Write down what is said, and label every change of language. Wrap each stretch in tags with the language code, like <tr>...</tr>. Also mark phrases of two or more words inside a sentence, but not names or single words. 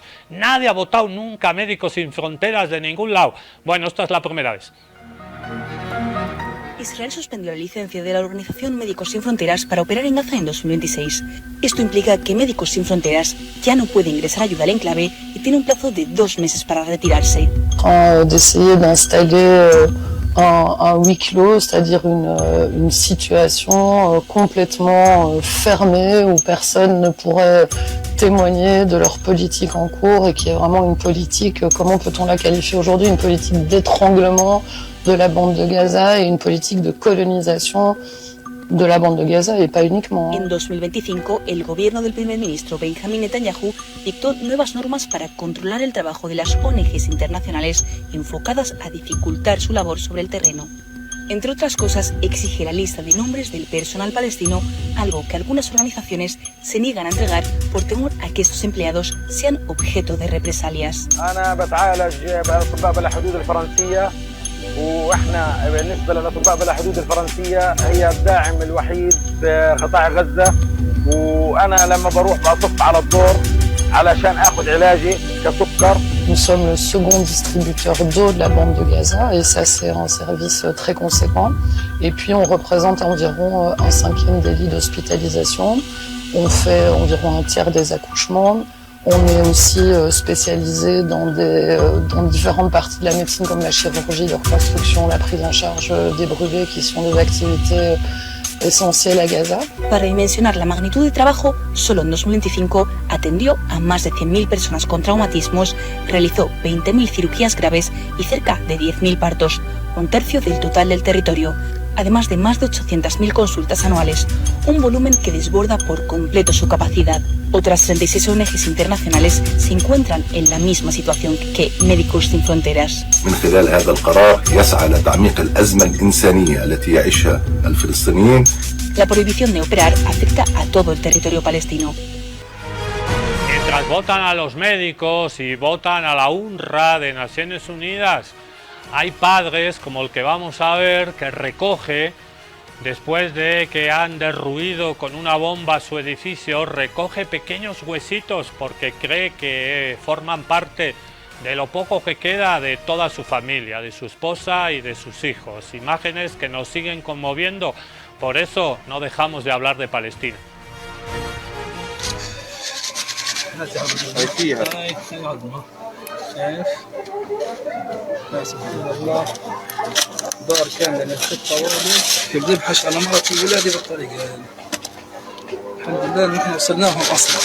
<es>Nadie ha votado nunca a Médicos Sin Fronteras de ningún lado. Bueno, esta es la primera vez. Israel suspendió la licencia de la Organización Médicos Sin Fronteras para operar en Gaza en 2026. Esto implica que Médicos Sin Fronteras ya no puede ingresar ayuda al enclave y tiene un plazo de 2 meses para retirarse.</es> <fr>D'essayer d'installer un huis clos, c'est-à-dire une situation complètement fermée où personne ne pourrait témoigner de leur politique en cours et qui est vraiment une politique, comment peut-on la qualifier aujourd'hui, une politique d'étranglement de la bande de Gaza et une politique de colonisation de la bande de Gaza, et pas uniquement.</fr> <es>En 2025, el gobierno del primer ministro Benjamin Netanyahu dictó nuevas normas para controlar el trabajo de las ONGs internacionales enfocadas a dificultar su labor sobre el terreno. Entre otras cosas, exige la lista de nombres del personal palestino, algo que algunas organizaciones se niegan a entregar por temor a que estos empleados sean objeto de represalias.</es> <ar>واحنا بالنسبه للاطباء بلا حدود الفرنسيه هي الداعم الوحيد بقطاع غزه وانا لما بروح بطف على الدور علشان اخذ علاجي كسكر.</ar> <fr>Nous sommes le second distributeur d'eau de la bande de Gaza et ça c'est un service très conséquent. Et puis on représente environ 1/5 des lits d'hospitalisation. On fait environ 1/3 des accouchements. On est aussi spécialisé dans différentes parties de la médecine comme la chirurgie de reconstruction, la prise en charge des brûlés qui sont des activités essentielles à Gaza.</fr> <es>Para dimensionar la magnitud de trabajo, solo en 2025 atendió a más de 100.000 personas con traumatismos, realizó 20.000 cirugías graves y cerca de 10.000 partos, un tercio del total del territorio, además de más de 800.000 consultas anuales, un volumen que desborda por completo su capacidad. Otras 36 ONGs internacionales se encuentran en la misma situación que Médicos Sin Fronteras.</es> <ar>من خلال هذا القرار يسعى لتعميق الأزمة الإنسانية التي يعيشها الفلسطينيين.</ar> <es>La prohibición de operar afecta a todo el territorio palestino. Mientras votan a los médicos y votan a la UNRWA de Naciones Unidas, hay padres, como el que vamos a ver, que recoge, después de que han derruido con una bomba su edificio, recoge pequeños huesitos porque cree que forman parte de lo poco que queda de toda su familia, de su esposa y de sus hijos. Imágenes que nos siguen conmoviendo, por eso no dejamos de hablar de Palestina.</es> <ar>دار كامل للست طوالي كنت بحش على مرتي وولادي بالطريقه هذه. الحمد لله ان احنا وصلناهم اصلا.</ar>